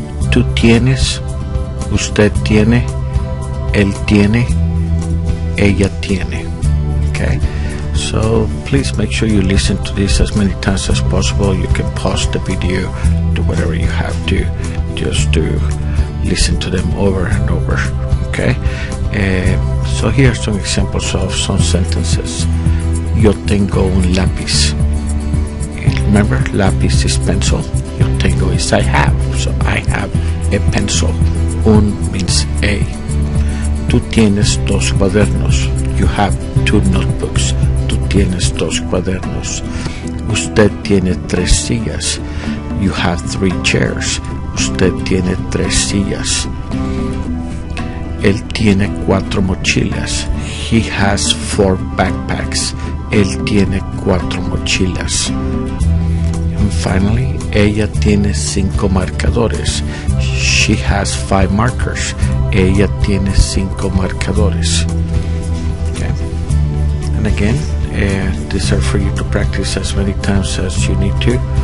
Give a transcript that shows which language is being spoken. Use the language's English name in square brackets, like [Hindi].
[Spanish] Tú tienes, usted tiene, él tiene, ella tiene. [English] Okay, so please make sure you listen to this as many times as possible. You can pause the video, do whatever you have to, just to listen to them over and over. Okay, so here are some examples of some sentences. [Spanish] Yo tengo un lápiz. [English] Remember, lápiz is pencil. Yo tengo is I have, so I have a pencil. Un means a. [Spanish] Tú tienes dos cuadernos. [English] You have two notebooks. [Spanish] Tú tienes dos cuadernos. Usted tiene tres sillas. [English] You have three chairs. [Spanish] Usted tiene tres sillas. Él tiene cuatro mochilas. [English] He has four backpacks. [Spanish] Él tiene cuatro mochilas. [English] And finally, [Spanish] ella tiene cinco marcadores. [English] She has five markers. [Spanish] Ella tiene cinco marcadores. [English] Okay. And again, these are for you to practice as many times as you need to.